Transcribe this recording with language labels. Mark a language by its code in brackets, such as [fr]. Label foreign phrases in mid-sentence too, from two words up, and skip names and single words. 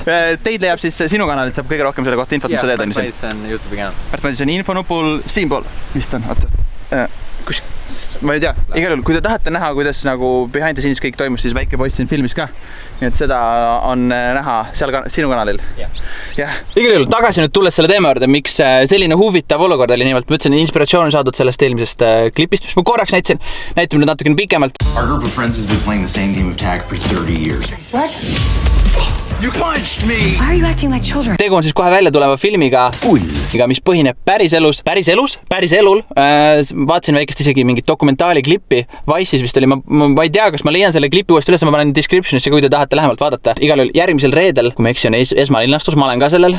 [et] Teid leiab siis sinu kanalit, saab kõige rohkem selle kohta infot, mis sa teed on. Pärt Madison YouTube'i kanal. Pärt Madison infonupul siinpool. Vist on, oota. Ma ei tea, igal juhul, kui te tahate näha, kuidas nagu [en] behind the scenes [et] kõik toimus, siis väike poiss siin filmis ka. Nii et seda on näha seal sinu kanalil. Ja. Igal juhul tagasi nüüd tulles selle teema juurde, miks selline huvitav olukord oli nimelt. Ma ütlesin, inspiratsioon saadud sellest eelmisest klipist, mis ma korraks näitasin. Näitame nüüd natukene pikemalt. [en] Our group of friends has been playing the same game of tag for 30 years. What? You punched me! Why are you acting like children? [et] Tegu on siis kohe välja tuleva filmiga mis põhineb päriselul. Vaatasin väikest isegi mingit dokumentaali klippi. Vice'is vist oli, ma ei tea, kas ma leian selle klipi uuesti üles, ma panen descriptionisse, kui te tahate lähemalt vaadata. Igal juhul järgmisel reedel, kui ma eksi, on esmalinastus, ma olen ka sellel.